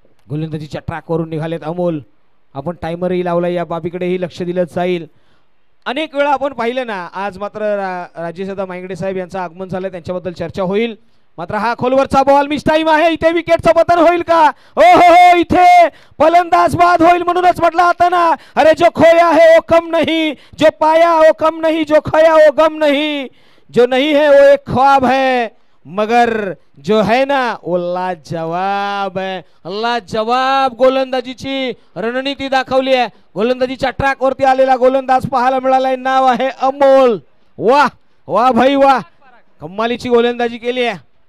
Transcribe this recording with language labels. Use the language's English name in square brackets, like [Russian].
[Marathi] गोलंदाजीच्या ट्रॅकवरून निघालेत अमोल. आपण टायमरही लावला, या बाबीकडेही लक्ष दिलं जाईल. अनेक वेळा आपण पाहिलं ना, आज मात्र राजेशदादा मांगडे साहेब यांचं आगमन झालं, त्यांच्याबद्दल चर्चा होईल. मात्र हा खोलवरचा बॉल मिस टाइम आहे. इथे विकेटचं पतन होईल का? हो इथे फलंदाज बाद होईल. म्हणूनच म्हटलं आता ना, [Hindi] अरे जो खोया है वो कम नहीं, जो पाया वो कम नहीं, जो खोया वो गम नहीं, जो नहीं है वो एक ख्वाब है, मगर जो है ना वो लाजवाब है. [Marathi] लाजवाब गोलंदाजीची रणनीती दाखवली आहे. गोलंदाजीच्या ट्रॅक वरती आलेला गोलंदाज पाहायला मिळालाय. नाव आहे अमोल. वाह वाह भाई वाह, कमालीची गोलंदाजी केली आहे.